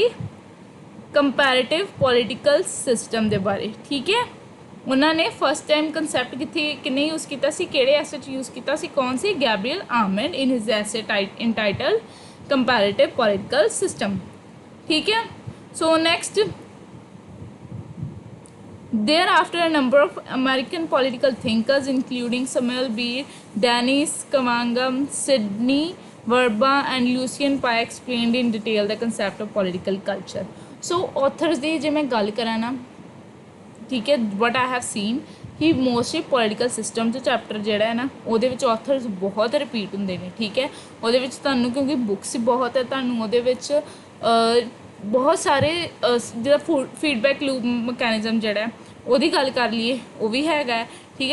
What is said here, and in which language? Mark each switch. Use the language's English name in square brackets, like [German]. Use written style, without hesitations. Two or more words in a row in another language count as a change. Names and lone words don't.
[English] comparative political system [Punjabi] ਦੇ ਬਾਰੇ, ਠੀਕ ਹੈ। ਉਹਨਾਂ ਨੇ [English] first time concept [Punjabi] ਕਿੰਨੇ ਯੂਜ਼ ਕੀਤਾ ਸੀ, ਕਿਹੜੇ ਐਸੇ 'ਚ ਯੂਜ਼ ਕੀਤਾ ਸੀ? ਕੌਣ ਸੀ? [English] ਗੈਬਰੀਅਲ ਆਰਮੰਡ in his essay entitled comparative political system, [Punjabi] ਠੀਕ ਹੈ। [English] so next, thereafter a number of American political thinkers including Samuel B. Dennis, Cavangam, Sidney Verba and Lucian Pye explained in detail the concept of political culture. So authors [Punjabi] ਦੀ ਜੇ ਮੈਂ ਗੱਲ ਕਰਾਂ ਨਾ, ਠੀਕ ਹੈ, [English] what I have seen [Punjabi] ਕਿ [English] mostly political system [Punjabi] 'ਚ ਚੈਪਟਰ ਜਿਹੜਾ ਹੈ ਨਾ, ਉਹਦੇ ਵਿੱਚ ਆਥਰਸ ਬਹੁਤ ਰਿਪੀਟ ਹੁੰਦੇ ਨੇ, ਠੀਕ ਹੈ। ਉਹਦੇ ਵਿੱਚ ਤੁਹਾਨੂੰ ਕਿਉਂਕਿ ਬੁੱਕਸ ਬਹੁਤ ਹੈ, ਤੁਹਾਨੂੰ ਉਹਦੇ ਵਿੱਚ ਬਹੁਤ ਸਾਰੇ ਜਿਹੜਾ [English] feedback loop mechanism [Punjabi] ਜਿਹੜਾ ਹੈ ਉਹਦੀ ਗੱਲ ਕਰ ਲਈਏ, ਉਹ ਵੀ ਹੈਗਾ, ਠੀਕ ਹੈ।